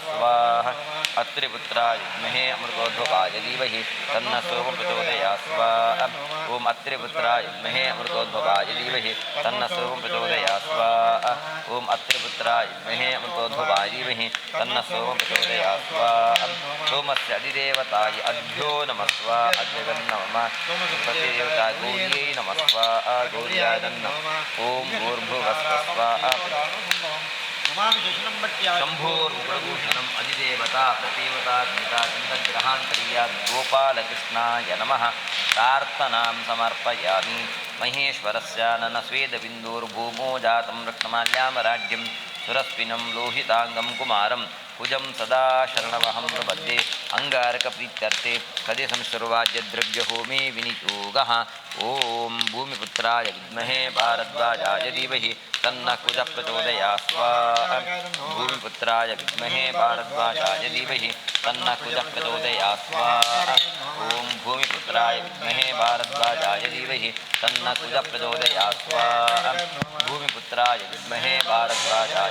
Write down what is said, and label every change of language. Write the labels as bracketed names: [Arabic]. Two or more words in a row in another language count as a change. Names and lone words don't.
[Sanskrit] ಸ್ವಾಹ. ಅತ್ರಿಪುತ್ರಾಯ ವಿದ್ಮಹೇ ಅಮೃತೋದ್ಭವಾಯ ಧೀಮಹಿ ತನ್ನ ಸೋಮ ಪ್ರಚೋದಯಾತ್. ಸ್ವಾಹ. ಓಂ ಅತ್ರಿಪುತ್ರಾಯ ವಿದ್ಮಹೇ ಅಮೃತೋದ್ಭವಾಯ ಧೀಮಹಿ ತನ್ನ ಸೋಮ ಪ್ರಚೋದಯಾತ್. ಸ್ವಾಹ. ಓಂ ಅತ್ರಿಪುತ್ರಾಯ ವಿದ್ಮಹೇ ಅಮೃತೋದ್ಭವಾಯ ಧೀಮಹಿ ತನ್ನ ಸೋಮ ಪ್ರಚೋದಯಾತ್. ಸ್ವಾಹ. ಸೋಮಸ್ಯ ಅಧಿದೇವತಾಯ ಅಭ್ಯೋ ನಮಃ ಸ್ವಾಹ. ಅದ್ಯಗನ್ನ ಮಮ. ಪ್ರತಿದೇವತಾ ಗೌರ್ಯೈ ನಮಃ ಸ್ವಾಹ. ಗೌರ್ಯಾಯ ನಮಃ. ಓಂ ಭೂರ್ಭುವಃ ಸ್ವಃ. ಶಂಭೋರ್ಗುಣಭೂಷಣಂ ಅಧಿದೇವತಾ ಪ್ರತಿದೇವತಾ ಗೀತಾ ಚಂದ್ರಗ್ರಹಾಂತರ್ಯ ಗೋಪಾಲಕೃಷ್ಣಾಯ ನಮಃ. ಪ್ರಾರ್ಥನಾಂ ಸಮರ್ಪಯಾಮಿ. ಮಹೇಶ್ವರಸ್ಯ ನನ್ನ ಸ್ವೇದಬಿಂದೋರ್ಭೂಮೋ ಜಾತಂ ರತ್ನಮಾಲ್ಯಾಮರಾಢ್ಯಂ ಸುರಸ್ವಿನಂ ಲೋಹಿತಾಂಗಂ ಕುಮಾರಂ ಕುಜಂ ಸದಾ ಶರಣವಹಂ ಪ್ರಪದ್ಯೆ. ಅಂಗಾರಕ ಪ್ರೀತ್ಯರ್ಥೆ ಕದೆ ಸಂಶ್ರವಾಜ್ಯ ದ್ರವ್ಯ ಹೋಮೇ ವಿನಿಯೋಗಃ. ಓಂ ಭೂಮಿಪುತ್ರಾಯ ವಿದ್ಮಹೇ ಭಾರದ್ವಾಜಾಯ ಧೀಮಹಿ तन्नः कुजः प्रचोदयात् स्वाहा भूमिपुत्राय विद्महे भारद्वाजाय धीमहि तन्नः कुजः प्रचोदयात् स्वाहा ॐ भूमिपुत्राय विद्महे भारद्वाजाय धीमहि तन्नः कुजः प्रचोदयात् स्वाहा भूमिपुत्राय विद्महे भारद्वाजाय